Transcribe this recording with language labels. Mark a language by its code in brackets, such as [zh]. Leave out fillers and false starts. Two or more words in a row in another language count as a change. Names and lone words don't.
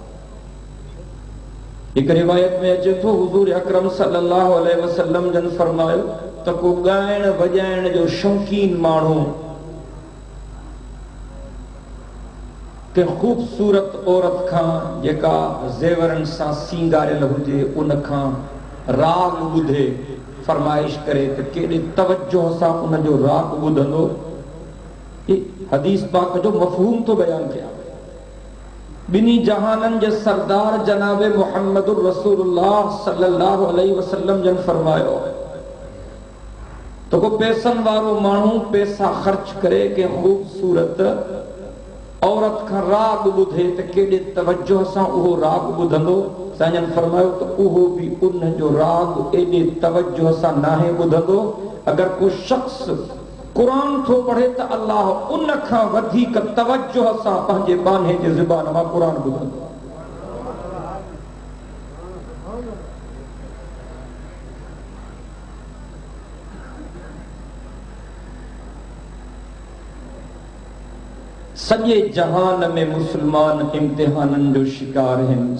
[sd] हिकु रिवायत में अचे थो हुज़ूर अकरम [ar] صلى الله عليه وسلم [sd] जन फरमायो त को ॻाइण वॼाइण जो शौक़ीन माण्हू के ख़ूबसूरत औरत खां जेका ज़ेवरनि सां सींगारियल हुजे उन खां राग ॿुधे, फरमाइश करे त केॾे तवज्जो सां उन जो राग ॿुधंदो। हदीस पाक जो मफ़हूम तो [ur] بیان کیا. [sd] बिनी जहानन जे सरदार जनाबे [ar] محمد رسول الله صلى الله عليه وسلم [sd] जन फरमायो तो को पैसन वारो माण्हू पैसा ख़र्च करे के ख़ूबसूरत औरत खां राग ॿुधे त केॾे तवज्जो सां उहो राग ॿुधंदो। साईं फरमायो त उहो बि उन जो राग एॾे तवज्जो सां नाहे ॿुधंदो। अगर को शख्स कुरान थो पढ़े त अल्लाह उन खां वधीक तवज्जो सां पंहिंजे बाने जे ज़ुबान मां कुरान ॿुधंदो। सॼे जहान में मुसलमान इम्तिहाननि जो शिकार आहिनि।